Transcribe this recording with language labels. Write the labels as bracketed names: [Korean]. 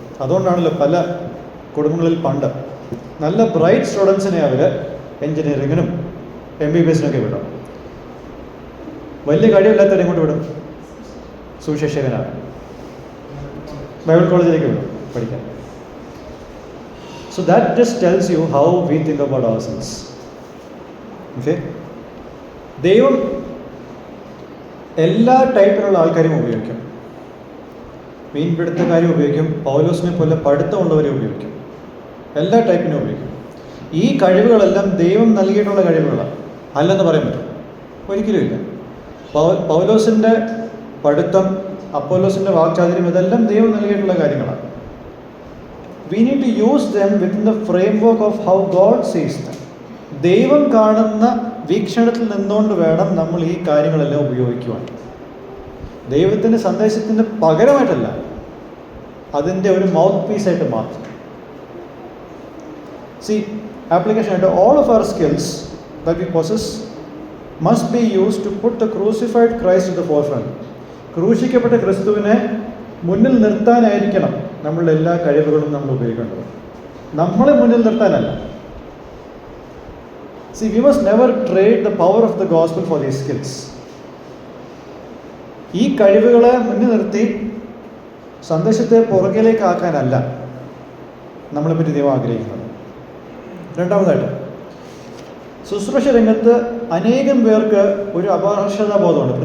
[Malayalam] അതുകൊണ്ടാണല്ലോ പല കുടുംബങ്ങളിൽ പണ്ട് നല്ല ബ്രൈറ്റ് സ്റ്റുഡൻസിനെ അവർ എൻജിനീയറിങ്ങിനും MBBS-നൊക്കെ വിടും. വലിയ കഴിവില്ലാത്തവരെ കൊണ്ട് വിടും സുവിശേഷകനാണ്, ബൈബിൾ കോളേജിലേക്ക് വിടും പഠിക്കാൻ. [English] So that just tells you how we think about ourselves. Okay? [Malayalam] ദൈവം എല്ലാ ടൈപ്പിലുള്ള ആൾക്കാരെയും ഉപയോഗിക്കും. മീൻപിടുത്തക്കാരെ ഉപയോഗിക്കും, പൗലോസിനെ പോലെ പഠിത്തമുള്ളവരെ ഉപയോഗിക്കും, എല്ലാ ടൈപ്പിനും ഉപയോഗിക്കും. ഈ കഴിവുകളെല്ലാം ദൈവം നൽകിയിട്ടുള്ള കഴിവുകളാണ്, അല്ലെന്ന് പറയാൻ പറ്റും? ഒരിക്കലും ഇല്ല. പൗലോസിൻ്റെ പഠിത്തം, അപ്പോലോസിൻ്റെ വാക്ചാതുര്യം, ഇതെല്ലാം ദൈവം നൽകിയിട്ടുള്ള കാര്യങ്ങളാണ്. [English] We need to use them within the framework of how God sees them. [Malayalam] ദൈവം കാണുന്ന വീക്ഷണത്തിൽ നിന്നുകൊണ്ട് വേണം നമ്മൾ ഈ കാര്യങ്ങളെല്ലാം ഉപയോഗിക്കുവാൻ. ദൈവത്തിൻ്റെ സന്ദേശത്തിന് പകരമായിട്ടല്ല, അതിൻ്റെ ഒരു മൗത്ത് പീസായിട്ട് മാത്രം. [English] See, application ആയിട്ട് all of our skills that we possess must be used to put the crucified Christ to the forefront. [Malayalam] ക്രൂശിക്കപ്പെട്ട ക്രിസ്തുവിനെ മുന്നിൽ നിർത്താനായിരിക്കണം നമ്മളുടെ എല്ലാ കഴിവുകളും നമ്മൾ ഉപയോഗിക്കേണ്ടത്, നമ്മളെ മുന്നിൽ നിർത്താനല്ല. [English] See, we must never trade the power of the gospel for these skills. [Malayalam] ഈ കഴിവുകളെ മുന്നിൽ നിർത്തി സന്ദേശത്തെ പുറകിലേക്ക് ആക്കാനല്ല നമ്മളെപ്പറ്റി ദൈവം ആഗ്രഹിക്കുന്നത്. രണ്ടാമതായിട്ട്, ശുശ്രൂഷ രംഗത്ത് അനേകം പേർക്ക് ഒരു അപകർഷതാബോധമുണ്ട്.